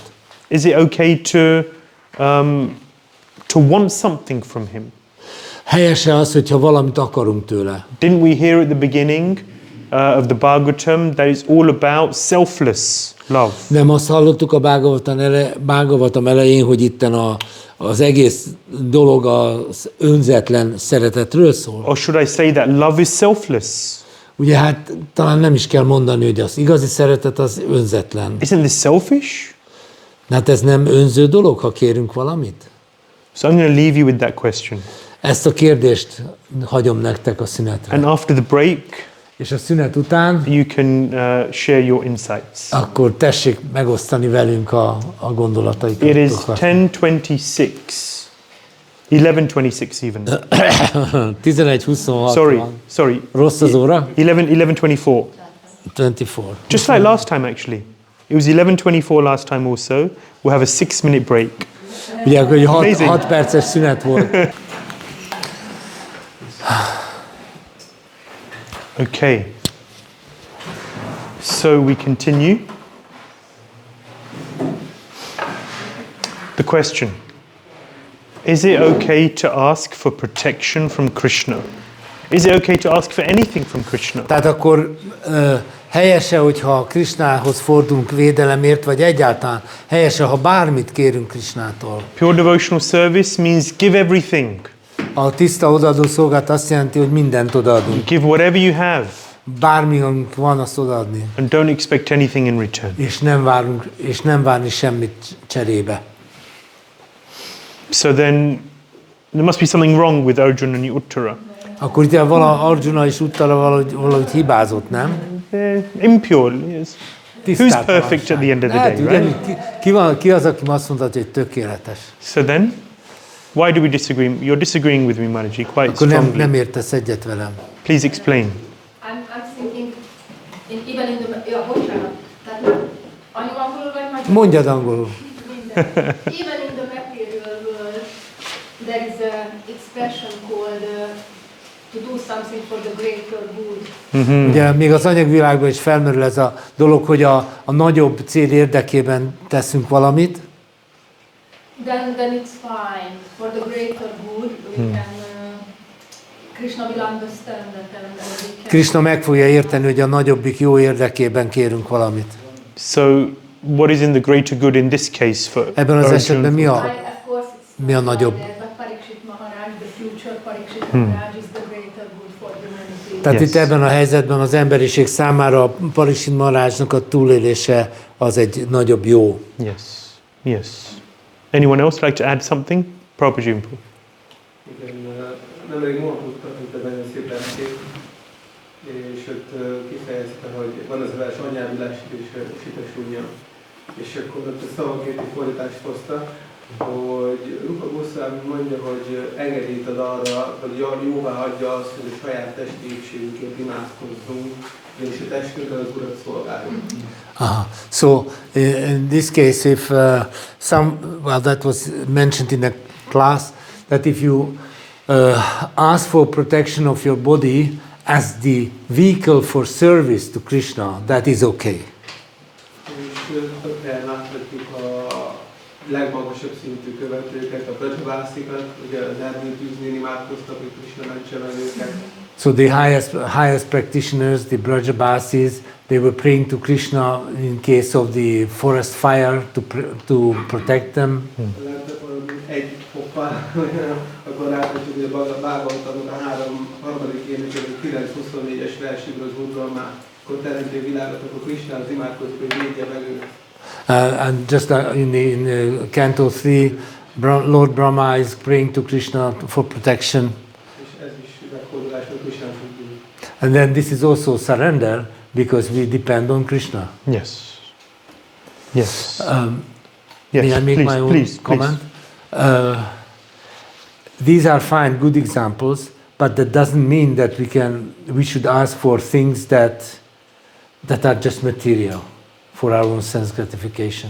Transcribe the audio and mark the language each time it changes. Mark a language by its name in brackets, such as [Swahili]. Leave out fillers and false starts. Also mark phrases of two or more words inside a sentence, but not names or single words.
[English] Is it okay to want something from him? [Hungarian] Helyes-e az, hogyha valamit akarunk tőle? [English] Didn't we hear at the beginning of the Bhāgavatam that it's all about selfless love? [Hungarian] Nem azt hallottuk a Bhāgavatam elején, hogy itten az egész dolog az önzetlen szeretetről szól? [English] Or should I say that love is selfless? [Hungarian] Ugye hát talán nem is kell mondani, hogy az igazi szeretet az önzetlen. [English] Isn't this selfish? [Hungarian] Hát ez nem önző dolog, ha kérünk valamit? [English] So I'm going to leave you with that question. [Hungarian] Ezt a kérdést hagyom nektek a szünetre. [English] And after the break, [Hungarian] És a szünet után [English] you can share your insights. [Hungarian] akkor tessék megosztani velünk a gondolataikat. [English] It is 10:26. 11:26 even. 11:26. Sorry. [Hungarian] Rossz az óra? 11:24. 24. [English] Just like last time actually. It was 11:24 last time also. We'll have a 6-minute break. [Hungarian] Ugye, hogy [English] Amazing. [Hungarian] 6 perces szünet volt. [English] Okay. So we continue. The question. Is it okay to ask for protection from Krishna? Is it okay to ask for anything from Krishna? [Hungarian] Tehát akkor helyese, hogyha Kṛṣṇához fordulunk védelemért, vagy egyáltalán helyese, ha bármit kérünk Kṛṣṇától? [English] Pure devotional service means give everything. [Hungarian] A tiszta odaadó szolgálat azt jelenti, hogy mindent odaadunk. [English] Give whatever you have. [Hungarian] bármi, amink van, azt odaadni. [English] And don't expect anything in return. [Hungarian] És nem várni semmit cserébe. [English] So then there must be something wrong with Arjuna and Uttara. [Hungarian] Akkor itt Arjuna és Uttara valahogy hibázott, nem? [English] They're impure. Yes. Who's perfect at the end of the day, right? [Hungarian] Ki az, aki azt mondta, hogy tökéletes? [English] So then, why do we disagree? You're disagreeing with me, Maharaji, quite [Hungarian] Akkor [English] strongly. [Hungarian] nem értesz egyet velem. [English] Please explain. I'm thinking, even in the, [Hungarian] bocsánat, tehát angolul vagy magyar? Mondjad angolul. [English] Even in the material world, there is an expression called to do something for the greater good. [Hungarian] Ugye még az anyagvilágban is felmerül ez a dolog, hogy a nagyobb cél érdekében teszünk valamit. [English] Then it's fine. For the greater good, we can, Krishna will understand that and we can. [Hungarian] Krisna meg fogja érteni, hogy a nagyobbik jó érdekében kérünk valamit. [English] So, what is in the greater good in this case for [Hungarian] Ebben az esetben mi [English] Of course, [Hungarian] mi a nagyobb? [English] but Parīkṣit Mahārāja, the future Parīkṣit Mahārāja is the greater good for humanity. [Hungarian] Tehát [English] Yes. [Hungarian] itt ebben a helyzetben az emberiség számára a Parīkṣit Mahārājnak a túlélése az egy nagyobb jó. [English] Yes. Yes. Anyone else like to add something? Prabhuji. [Hungarian] Igen, nemrég mondtuk, hogy nagyon szép lelkét, és ott kifejezte, hogy van az a vers, anyád lesít és sitesúnya. És akkor ott a szavakéti fordítást hozta, hogy Rupa Goswami mondja, hogy engedélyt ad arra, hogy jóvá hagyja azt, hogy a saját testi épségünket imádkozzunk, és a testünkkel az Urat szolgáljuk. [English] So in this case, if that was mentioned in the class, that if you ask for protection of your body as the vehicle for service to Krishna, that is okay. [Hungarian] És több helyen láthatjuk a legmagasabb szintű követőket, a Brajabásikat, ugye az erdőtűznél imádkoztak, hogy Krishna mentse meg őket. [English] So the highest practitioners, the Brajabasis, they were praying to Krishna in case of the forest fire to protect them. [Hungarian] Lehetett valami egy hoppá, akkor láthatjuk, hogy a Bhágavatamot a harmadik énekében 9-24-es versikről az Úr már, akkor teremti a világot, akkor Krishna az imádkozik, hogy védje meg őt. [English] And just in Canto 3, Lord Brahma is praying to Krishna for protection. [Hungarian] És ez is meghódolás, hogy Krishna függünk. [English] And then this is also surrender because we depend on Krishna. Yes. Yes. May I make please, my own please, comment? These are fine, good examples, but that doesn't mean that we should ask for things that are just material for our own sense gratification.